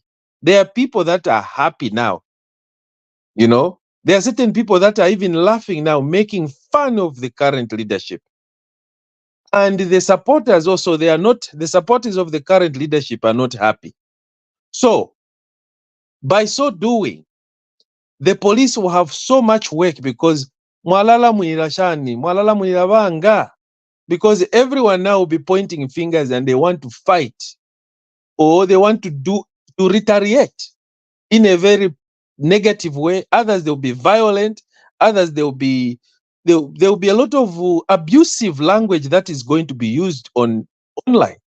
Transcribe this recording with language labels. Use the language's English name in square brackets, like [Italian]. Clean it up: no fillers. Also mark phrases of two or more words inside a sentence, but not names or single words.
[English] There are people that are happy now. There are certain people that are even laughing now, making fun of the current leadership. And the supporters also, the supporters of the current leadership are not happy. So, by so doing, the police will have so much work, because [Bemba] mwalala mwilashani, mwalala mwilabanga, [English] because everyone now will be pointing fingers and they want to fight, or they want to retaliate in a very negative way. Others, they'll be violent. Others, there will be a lot of abusive language that is going to be used online.